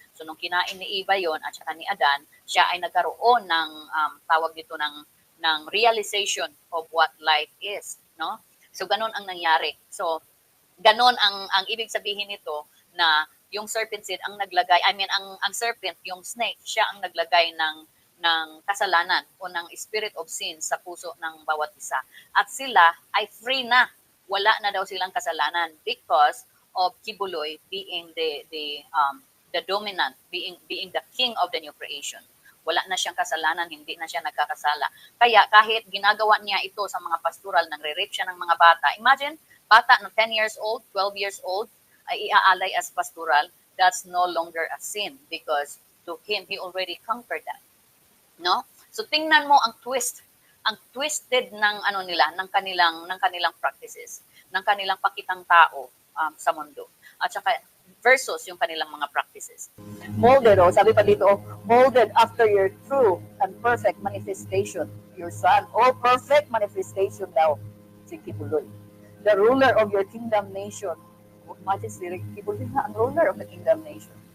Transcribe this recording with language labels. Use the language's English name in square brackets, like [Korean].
[Filipino] So nung kinain ni Eva yon at saka ni Adan, siya ay nagkaroon ng tawag dito ng realization of what life is, no? So ganon ang nangyari. So ganon ang ibig sabihin nito na yung serpent seed ang naglagay, ang serpent, yung snake, siya ang naglagay ng kasalanan o ng spirit of sin sa puso ng bawat isa. At sila ay free na. Wala na daw silang kasalanan [English] because of Kibuloy being the dominant, being the king of the new creation. [Filipino] Wala na siyang kasalanan, hindi na siya nagkakasala. Kaya kahit ginagawa niya ito sa mga pastoral, nangre-rape siya ng mga bata. [English] Imagine, [Filipino] bata na [English] 10 years old, 12 years old, [Filipino] ay iaalay [English] as pastoral, that's no longer a sin because to him, he already conquered that. [Filipino] No? So tingnan mo ang twist. Ang twisted ng ng kanilang practices, ng kanilang pakitang tao sa mundo. At saka versus yung kanilang mga practices. [English] Molded, [Filipino] sabi pa dito, [English] molded after your true and perfect manifestation, your son, all perfect manifestation daw, si Kibuloy. The ruler of your kingdom nation. Imagine si Kibuloy na ang ruler of the kingdom nation.